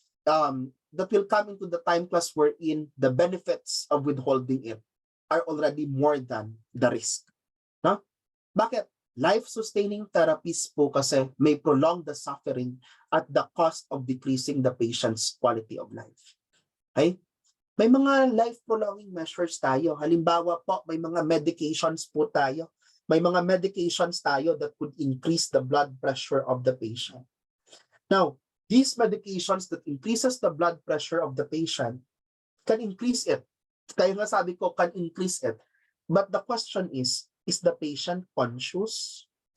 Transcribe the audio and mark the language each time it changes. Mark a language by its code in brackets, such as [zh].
[en] That will come into the time class wherein the benefits of withholding it are already more than the risk. No? Bakit? Life-sustaining therapies po kasi may prolong the suffering at the cost of decreasing the patient's quality of life. [tl] Okay? May mga life-prolonging measures tayo. Halimbawa po, may mga medications po tayo. May mga medications tayo [en] that could increase the blood pressure of the patient. Now, these medications that increases the blood pressure of the patient can increase it. [tl] Kaya nga sabi ko, [en] can increase it. But the question is the patient conscious?